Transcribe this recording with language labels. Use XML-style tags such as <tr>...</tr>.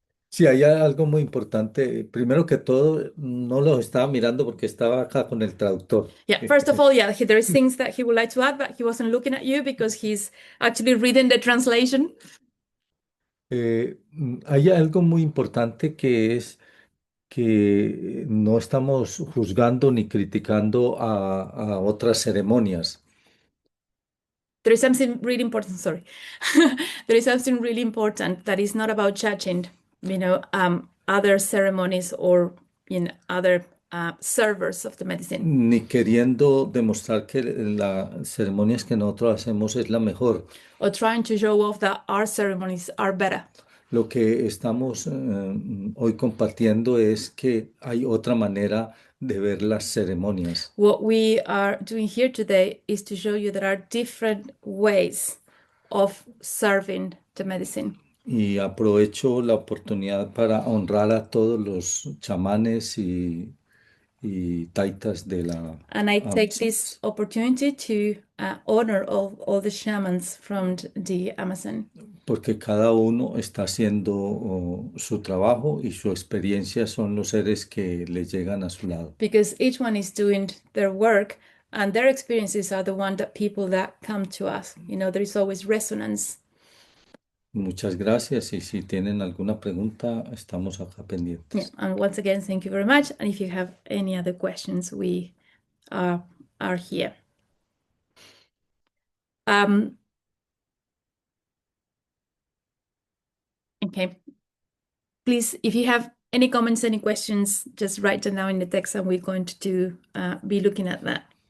<es>sí, hay algo muy importante. Primero que todo, no los estaba mirando porque estaba acá con el traductor.</es> <en>Yeah, first of all, yeah, there is things that he would like to add, but he wasn't looking at you because he's actually reading the translation.</en> <es>Hay algo muy importante que es que no estamos juzgando ni criticando a otras ceremonias.</es> <en>There is something really important, sorry. There is something really important that is not about judging, other ceremonies or other servers of the medicine.</en> <es>Ni queriendo demostrar que las ceremonias que nosotros hacemos es la mejor.</es> <en>Or trying to show off that our ceremonies are better.</en> <es>Lo que estamos hoy compartiendo es que hay otra manera de ver las ceremonias.</es> <en>What we are doing here today is to show you there are different ways of serving the medicine.</en> <es>Y aprovecho la oportunidad para honrar a todos los chamanes y taitas de la</es> <en>And I take this opportunity to honor all the shamans from the Amazon.</en> <es>Porque cada uno está haciendo su trabajo y su experiencia son los seres que le llegan a su lado.</es> <en>Because each one is doing their work, and their experiences are the one that people that come to us. There is always resonance.</en> <es>Muchas gracias y si tienen alguna pregunta, estamos acá pendientes.</es> <en>Yeah, and once again, thank you very much. And if you have any other questions, we are here. Okay. Please, if you have any comments, any questions, just write them down in the text, and we're going to be looking at that.</en>